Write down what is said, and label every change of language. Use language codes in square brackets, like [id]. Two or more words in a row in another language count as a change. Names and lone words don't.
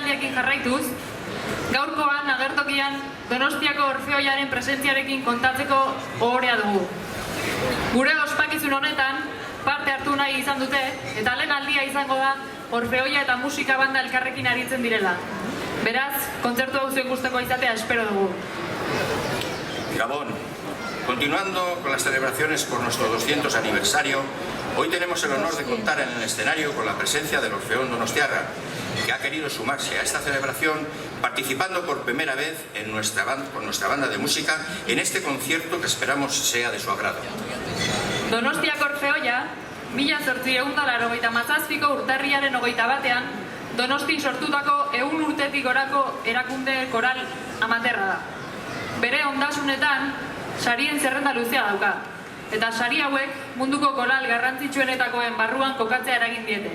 [eu] egiten jarraituz, gaurkoan agertokian Donostiako Orfeoiaren presentziarekin kontatzeko ohorea dugu. Gure ospakizun honetan parte hartu nahi izan dute, eta lehen aldia izango da Orfeoia eta musika banda elkarrekin aritzen direla. Beraz, kontzertu hau zuen gusteko izatea espero dugu. Gabón. [es] Continuando con las celebraciones por nuestro 200 aniversario, hoy tenemos el honor de contar en el escenario con la presencia del Orfeón Donostiarra, que ha querido sumarse a esta celebración participando por primera vez con nuestra banda de música en este concierto que esperamos sea de su agrado. [eu] Donostiako Orfeoia, 1887ko urtarriaren 21ean, Donostin sortutako 100 urtetik gorako erakunde koral amaterra da. Bere ondasunetan sarien zerrenda luzea dauka, eta sari hauek munduko koral garrantzitsuenetakoen barruan kokatzea eragin diete.